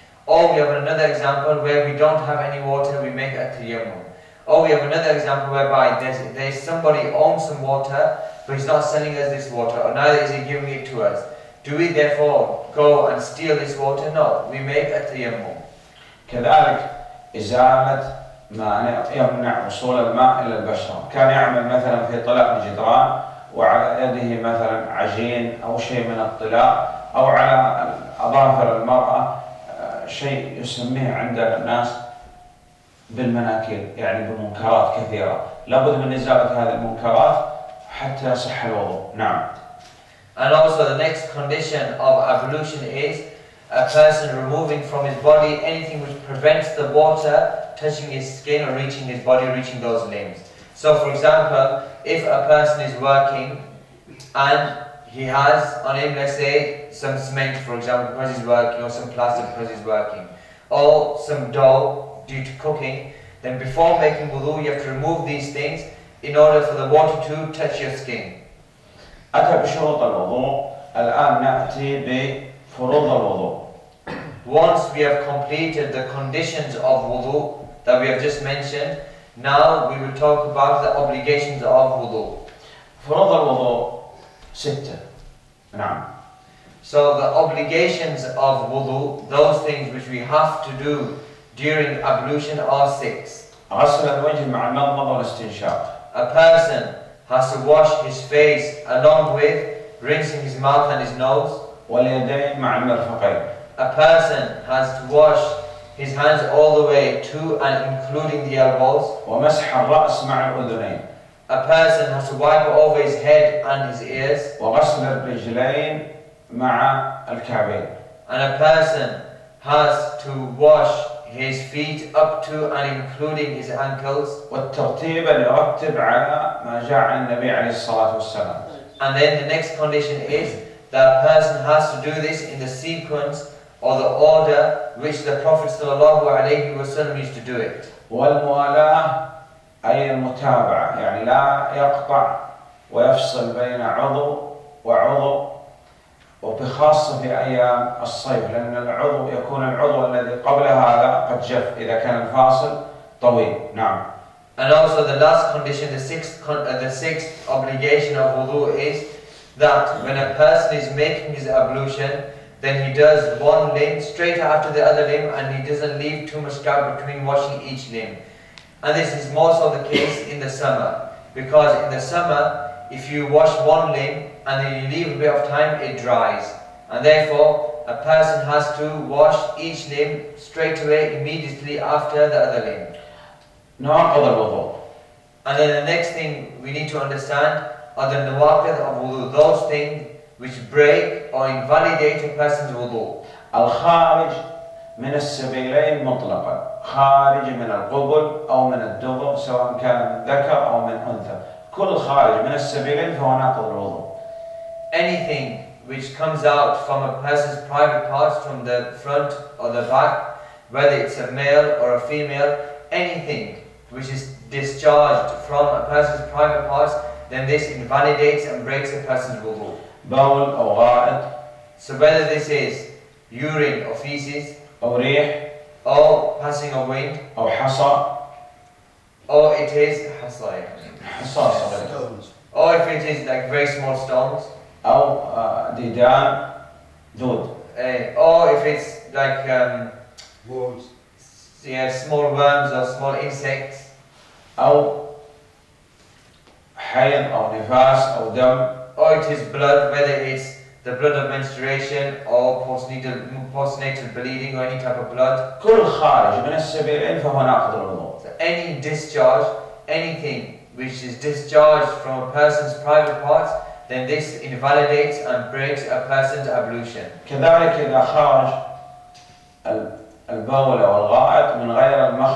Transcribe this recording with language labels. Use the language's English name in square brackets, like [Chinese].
[English] Or we have another example where we don't have any water, we make a tayammum. Or we have another example whereby there's somebody owns some water, but he's not selling us this water, or neither is he giving it to us. Do we therefore go and steal this water? No, we make a tayammum. [Arabic] كذلك إزالة ما يمنع وصول الماء إلى البشرة، كان يعمل مثلا في طلاء الجدران وعلى يده مثلا عجين أو شيء من الطلاء، أو على أظافر المرأة شيء يسميه عند الناس بالمناكير، يعني بمنكرات كثيرة، لابد من إزالة هذه المنكرات حتى يصح الوضوء. نعم. [English] And also the next condition of ablution is a person removing from his body anything which prevents the water touching his skin or reaching his body, reaching those limbs. So for example, if a person is working and he has on him, let's say, some cement, for example, because he's working, or some plaster because he's working, or some dough due to cooking, then before making wudu, you have to remove these things in order for the water to touch your skin. [Arabic] أتى بشروط الوضوء، الآن نأتي بفروض الوضوء. [English] Once we have completed the conditions of wudu that we have just mentioned, now we will talk about the obligations of wudu. [Arabic] فروض الوضوء 6. نعم. [English] So the obligations of wudu, those things which we have to do during ablution, are 6. [Arabic] غسل الوجه مع المضمضة والاستنشاق. [English] A person has to wash his face along with rinsing his mouth and his nose. [Arabic] واليدين مع المرفقين. [English] A person has to wash his hands all the way to and including the elbows. [Arabic] ومسح الرأس مع الأذنين. [English] A person has to wipe over his head and his ears. [Arabic] وغسل الرجلين مع الكعبين. [English] And a person has to wash his feet up to and including his ankles. [Arabic] والترتيب أن يرتب على ما جاء عن النبي عليه الصلاة والسلام. [English] And then the next condition is that a person has to do this in the sequence or the order which the Prophet ﷺ used to do it. [Arabic] والموالاة أي المتابعة، يعني لا يقطع ويفصل بين عضو وعضو، وبخاصة في أيام الصيف، لأن العضو يكون العضو الذي قبل هذا قد جف إذا كان الفاصل طويل. نعم. [English] And also the last condition, the sixth obligation of wudu is that when a person is making his ablution, then he does one limb straight after the other limb, and he doesn't leave too much gap between washing each limb. And this is more so the case in the summer, because in the summer, if you wash one limb and then you leave a bit of time, it dries. And therefore, a person has to wash each limb straight away, immediately after the other limb. [Arabic] نواقض الوضوء. [English] And then the next thing we need to understand are the nawaqid of wudu, those things which break or invalidate a person's wudu. [Arabic] الخارج من السبيلين مطلقا، خارج من القبل أو من الدبر، سواء كان من ذكر أو من أنثى، كل خارج من السبيلين فهو ناقض الوضوء. [English] Anything which comes out from a person's private parts, from the front or the back, whether it's a male or a female, anything which is discharged from a person's private parts, then this invalidates and breaks a person's wudu. [Arabic] بول أو غائط. [English] So whether this is urine or feces, [Arabic] أو ريح، [English] or passing of wind, [Arabic] أو حصى، [English] or it is حصى [Arabic] صغير، [English] or if it is like very small stones, [Arabic] أو ديدان دود، [English] or if it's like worms, small worms or small insects, [Arabic] أو حيض أو نفاس أو دم، [English] or it is blood, whether it's the blood of menstruation or postnatal bleeding or any type of blood. [Arabic] كل خارج من السبيلين فهو ناقض الوضوء. [English] So any discharge, anything which is discharged from a person's private parts, then this invalidates and breaks a person's ablution. [Arabic] كذلك إذا خرج البول أو الغائط من غير